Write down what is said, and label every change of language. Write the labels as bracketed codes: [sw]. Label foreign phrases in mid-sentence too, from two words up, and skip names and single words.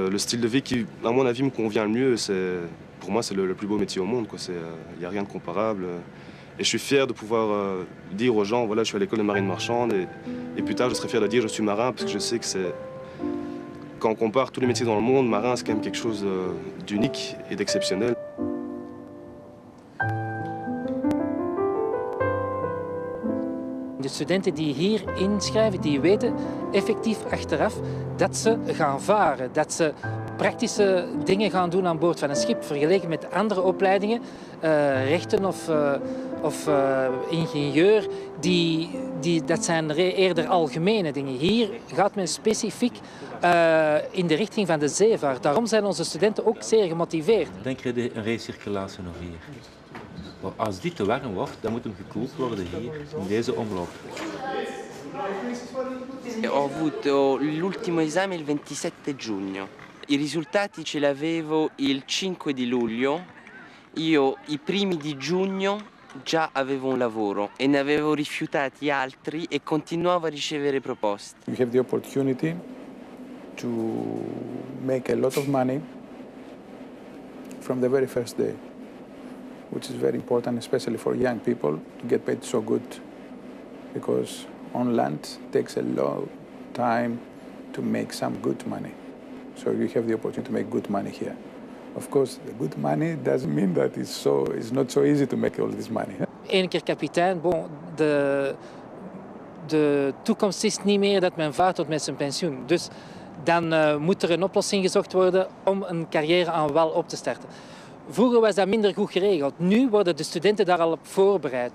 [fr] C'est le style de vie qui, à mon avis, me convient le mieux. C'est pour moi, c'est le plus beau métier au monde. Il n'y a rien de comparable. Et je suis fier de pouvoir dire aux gens, voilà, je suis à l'école de marine marchande. Et plus tard, je serai fier de dire, je suis marin, parce que je sais que c'est... Quand on compare tous les métiers dans le monde, marin, c'est quand même quelque chose d'unique et d'exceptionnel. [nl] De studenten die hier inschrijven, die weten effectief achteraf dat ze gaan varen, dat ze praktische dingen gaan doen aan boord van een schip, vergeleken met andere opleidingen, rechten of ingenieur, dat zijn eerder algemene dingen. Hier gaat men specifiek in de richting van de zeevaart. Daarom zijn onze studenten ook zeer gemotiveerd. Dan krijg je een recirculatie nog hier. Maar als dit te warm wordt, dan moet hem gekoeld worden hier, in deze omloop. [it] Ho avuto l'ultimo esame il 27 giugno. I risultati ce l'avevo il 5 di luglio. Io i primi di giugno già avevo un lavoro e ne avevo rifiutati altri e continuavo a ricevere proposte. [en] You have the opportunity to make a lot of money from the very first day, which is very important, especially for young people, to get paid so good, because on land it takes a long time to make some good money. So you have the opportunity to make good money here. Of course, the good money doesn't mean that it's not so easy to make all this money. [nl] Eén keer kapitein, de toekomst is niet meer dat men vaart tot met zijn pensioen. Dus dan moet er een oplossing gezocht worden om een carrière aan wal op te starten. Vroeger was dat minder goed geregeld. Nu worden de studenten daar al op voorbereid.